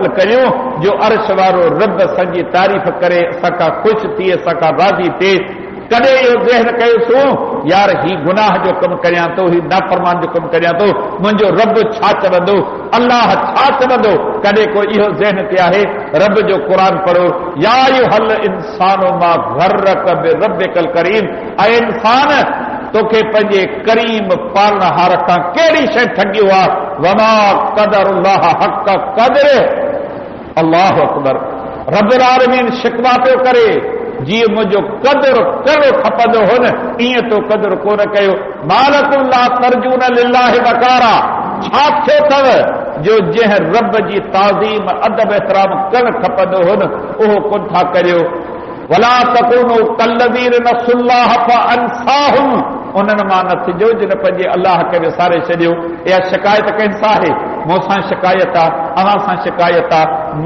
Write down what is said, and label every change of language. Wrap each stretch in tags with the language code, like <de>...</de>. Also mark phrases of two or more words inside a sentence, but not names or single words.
<sd>करियूं जो अर्श वारो रब असांजी तारीफ़ करे असांखां ख़ुशि थिए असांखां राज़ी थिए कॾहिं इहो ज़हन कयोसीं यार ही गुनाह जो कमु करियां थो ही नाफ़रमान जो कमु करियां थो मुंहिंजो रब छा चवंदो अल्लाह छा चवंदो कॾहिं को इहो ज़हन ते आहे रब जो क़ुर पढ़ो</sd> <ar>يا أيها الإنسان ما غرك بربك الكريم</ar> <sd>ऐं इंसान तोखे पंहिंजे करीम पालनहार खां कहिड़ी शइ ठगियो आहे</sd> <ar>وما قدر الله حق قدر الله أكبر رب العالمين</ar> <sd>शिकवा पियो करे जीअं मुंहिंजो क़दुरु करणो खपंदो हो न ईअं तो क़दुरु कोन कयो</sd> <ar>ما لكم لا ترجون لله وقارا</ar> <sd>छा थियो अथव जो जंहिं रब जी ताज़ीम अदब एतिराम करणु खपंदो हो न उहो कोन था करियो</sd> <ar>ولا تكونوا كالذين نسوا الله فأنساهم</ar> <sd>उन्हनि मां न थिजो जिन पंहिंजे अल्लाह खे विसारे छॾियो इहा शिकायत कंहिंसां आहे मूंसां शिकायत आहे अव्हां सां शिकायत आहे</sd>